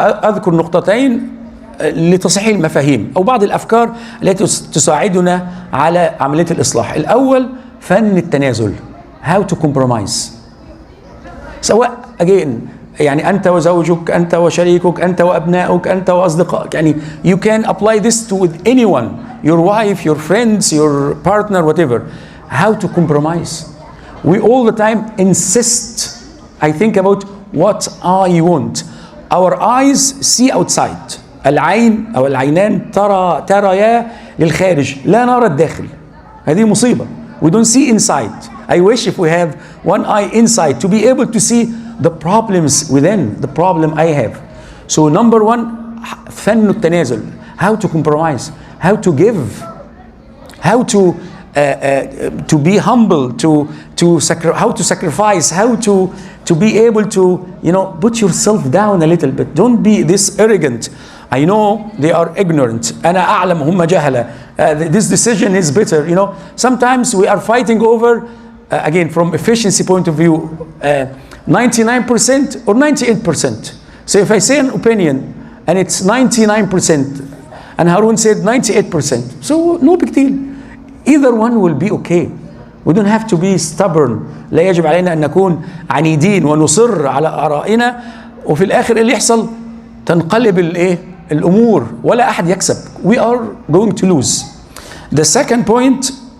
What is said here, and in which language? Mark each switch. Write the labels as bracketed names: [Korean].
[Arabic] أذكر نقطتين لتصحيح المفاهيم أو بعض الأفكار التي تساعدنا على عملية الإصلاح. الأول فن التنازل. [English] How to compromise. [Arabic] سواء again يعني أنت وزوجك، أنت وشريكك، أنت وأبنائك، أنت وأصدقائك. [English] يعني you can apply this to with anyone, your wife, your friends, your partner, whatever. How to compromise. We all the time insist. I think about what I want. Our eyes see outside. [Arabic] العين أو العينان تريا للخارج، لا نرى الداخل. هذه مصيبة. [English] We don't see inside. I wish if we have one eye inside to be able to see the problems within, the problem I have. So number 1 [Arabic] فن التنازل. [English] How to compromise, how to give, how to be humble, how to sacrifice, how to be able to, you know, put yourself down a little bit. Don't be this arrogant. I know they are ignorant. [Arabic] أنا أعلم هم جهلة. [English] This decision is better. You know, sometimes we are fighting over, again, from efficiency point of view, 99% or 98%. So if I say an opinion and it's 99% and Harun said 98%, so no big deal. Either one will be okay. We don't have to be stubborn. [Arabic] لا يجب علينا أن نكون عنيدين ونصر على آرائنا وفي الآخر اللي يحصل تنقلب الأمور ولا أحد يكسب. [English] We are going to lose. The second point,